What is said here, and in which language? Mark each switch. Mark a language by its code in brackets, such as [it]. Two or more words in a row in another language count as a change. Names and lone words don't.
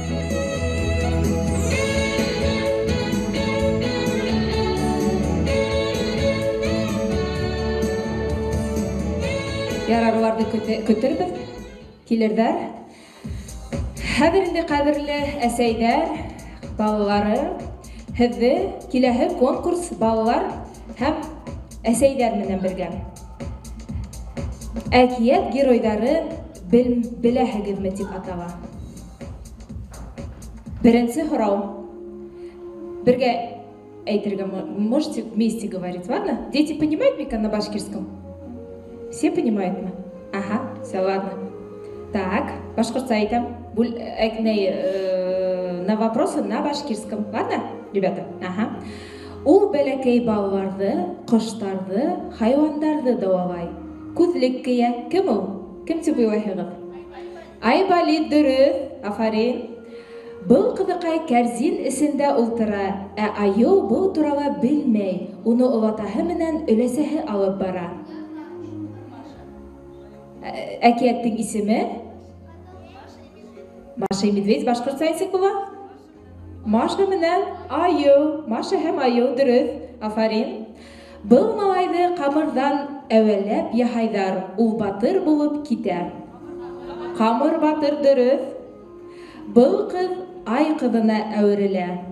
[ba] Ярарларды көтөрбез, килердәр. Хәзер инде кадерле әсәйдәр, балалары, һеҙҙе киләһе конкурс балалар һәм әсәйҙәр менән бергә. Әкиәт геройҙары беләһегеҙме тип атала. Беренсе һорау. Бергә әйтергә [ru] можете вместе говорить, ладно? Дети понимают меня на башкирском? Все понимают меня? Ага, все, ладно. [ba] Так, башкирца әйтәм. [ru] На вопросы на башкирском, ладно? Ребята, ага. [ba] Ул бәләкәй балаларҙы, ҡоштарҙы, хайуандарҙы дауалай. Күҙлек кейә. Кем ул? Кем тип уйлайһығыҙ? Айболит, дөрөҫ. Афарин. Был ҡыҙыҡай кәрзин эсендә ултыра, ә айыу был турала белмәй. Уны олатаһы менән өләсәһе алып бара. Әкиәттең исеме? Маша и Медведь. Башҡортса нисек була? Маша менән айыу. Маша һәм айыу, дөрөҫ. Афарин. Был малайҙы ҡамырҙан әүәләп яһайҙар. Ул батыр булып китә. Ҡамыр батыр, дөрөҫ. Был ҡыҙ ай ҡыҙына әүерелә.